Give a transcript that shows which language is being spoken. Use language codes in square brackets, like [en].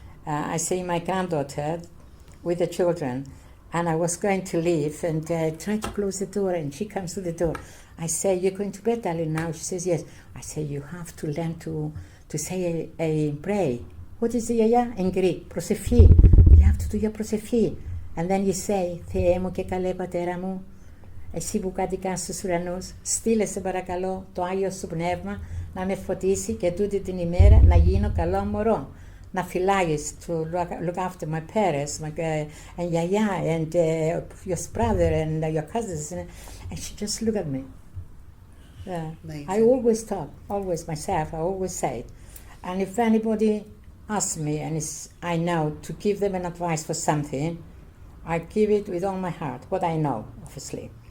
[en] I see my granddaughter with the children, and I was going to leave and try to close the door, and she comes to the door. I say, "You're going to bed, darling, now?" She says, "Yes." I say, "You have to learn to say a prayer." What is it in Greek? Προσευχή. You have to do your προσευχή. And then you say, [el] "Θεέ μου και καλέ πατέρα μου, εσύ που κατοικάς στους ουρανούς, στείλε σε παρακαλώ το Άγιο σου Πνεύμα να με φωτίσει και τούτη την ημέρα να γίνω καλό μωρό. Να φυλάγεις [en] to look after my parents, and Yaya, and your brother, and your cousins." And she just looked at me. I always talk, always myself, I always say it. And if anybody asks me, and I know to give them an advice for something, I give it with all my heart, what I know, obviously.